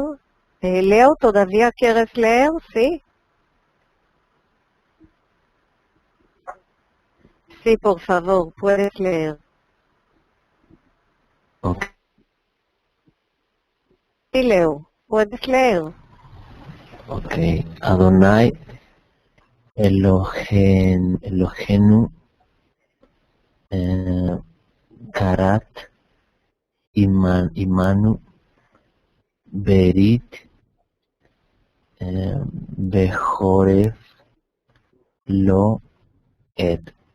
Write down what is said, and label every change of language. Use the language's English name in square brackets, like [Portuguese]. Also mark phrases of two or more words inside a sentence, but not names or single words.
[Spanish] Leo, ¿todavía quieres leer? ¿Sí? Sí, por favor, puedes leer. Ok. Sí, Leo, puedes leer. Ok. [Hebrew] אדוני אלוהינו כרת עמנו ברית בחורב לא את